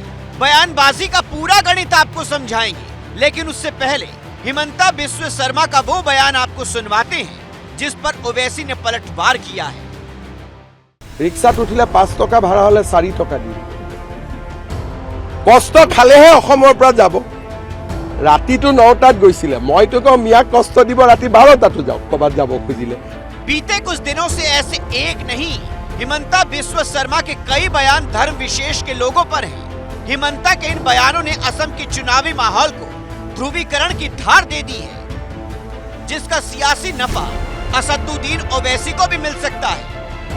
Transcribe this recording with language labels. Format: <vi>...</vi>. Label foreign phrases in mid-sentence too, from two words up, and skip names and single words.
<hi>बयानबाजी का पूरा गणित आपको समझाएंगे, लेकिन उससे पहले हिमंता बिस्व शर्मा का वो बयान आपको सुनवाते हैं जिस पर ओवैसी ने पलटवार किया है।</hi> <as>ৰিক্সাত উঠিলে 5 টকা ভাড়া হ'লে 4 টকা দিয়ে। কষ্ট খালেহে অসমৰ পৰা যাব। ৰাতিটো 9টাত গৈছিলে, মইতো কওঁ মিয়াক কষ্ট দিব, ৰাতি 12টাতো যাওক কবাত যাব খুজিলে।</as> <hi>बीते कुछ दिनों से ऐसे एक नहीं, हिमंता बिस्व शर्मा के कई बयान धर्म विशेष के लोगों पर हैं। हिमंता के इन बयानों ने असम के चुनावी माहौल को ध्रुवीकरण की धार दे दी है, जिसका सियासी नफा असदुद्दीन ओवैसी को भी मिल सकता है।</hi>